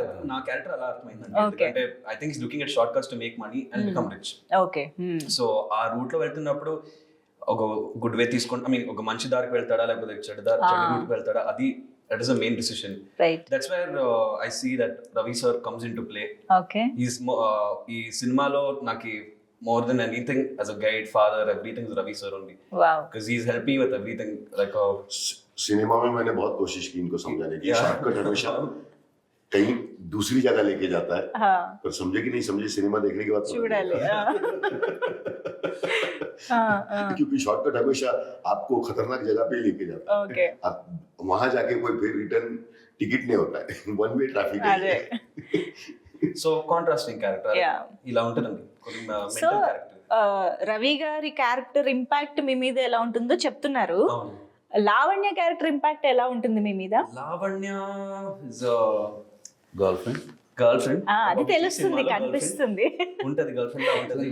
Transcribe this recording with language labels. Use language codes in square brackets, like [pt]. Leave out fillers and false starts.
[te] నా క్యారెక్టర్ అలా అర్థమైందండి, ఎందుకంటే [en] I think looking at shortcuts to make money and become rich. Okay, [te] so ఆ రూట్ లో వెళ్తున్నప్పుడు ఒక గుడ్ వే తీసుకుంటా, ఒక మంచి దారికి వెళ్తాడా లేకపోతే చెడు రూట్కి వెళ్తాడా, అది [en] that is the main decision. Right. That's where I see that Ravi sir comes into play. Okay. He's [te] ee cinema lo naki [en] more than anything as a guide, father, everything is Ravi sir only. Wow. Because he's helped me with everything, like [hi] cinema में मैंने बहुत कोशिश की इनको समझाने की, shortcut हमेशा कहीं दूसरी जगह लेके जाता है, पर समझे कि नहीं समझे सिनेमा देखने के बाद [te] చూడాలి. [hi] क्योंकि शॉर्टकट हमेशा आपको खतरनाक जगह पे लेके जाता है. [en] Okay. [hi] आप वहां जाके कोई फिर रिटर्न टिकट नहीं होता है, वन वे ट्रैफिक है. [en] so contrasting character. Yeah. [te] ఇలా ఉంటుందండి కొన్ని సో [en] mental character. [te] రవి గారి క్యారెక్టర్ ఇంపాక్ట్ మీ మీద ఎలా ఉంటుందో చెప్తున్నారు. అవును. లావణ్య క్యారెక్టర్ ఇంపాక్ట్ ఎలా ఉంటుంది మీ మీద? [en] Lavanya is a girlfriend [te] అది తెలుస్తుంది, కనిపిస్తుంది. ఉంటది, గర్ల్ ఫ్రెండ్ లా ఉంటది.